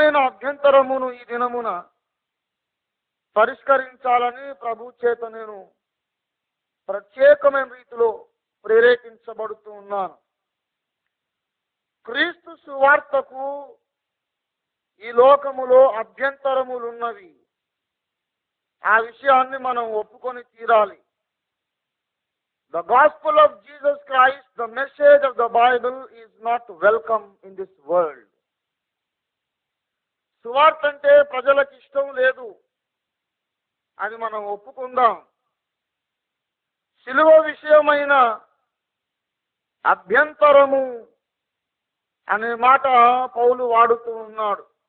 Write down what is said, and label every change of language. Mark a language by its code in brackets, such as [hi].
[te] అభ్యంతరమును ఈ దినమున పరిష్కరించాలని ప్రభు చేత నేను ప్రత్యేకమైన రీతిలో ప్రేరేపించబడుతూ ఉన్నాను. క్రీస్తు సువార్తకు ఈ లోకములో అభ్యంతరములున్నవి. ఆ విషయాన్ని మనం ఒప్పుకొని తీరాలి. [en] The gospel of Jesus Christ, the message of the Bible is not welcome in this world. [te] సువార్త అంటే ప్రజలకు ఇష్టం లేదు అని మనం ఒప్పుకుందాం. సిలువ విషయమైన అభ్యంతరము అనే మాట పౌలు వాడుతూ ఉన్నాడు.